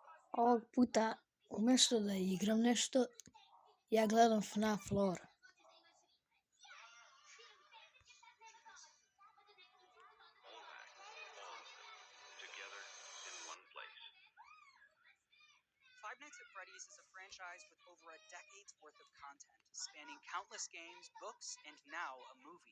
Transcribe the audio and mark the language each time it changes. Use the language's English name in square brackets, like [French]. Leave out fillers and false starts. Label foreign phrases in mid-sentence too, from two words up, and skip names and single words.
[Bosnian] Ovog puta, umjesto da igram nešto, ja gledam FNAF lore. [English] Together in one place. Five Nights at Freddy's is a franchise with over a decade's worth of content, spanning countless games, books, and now a movie.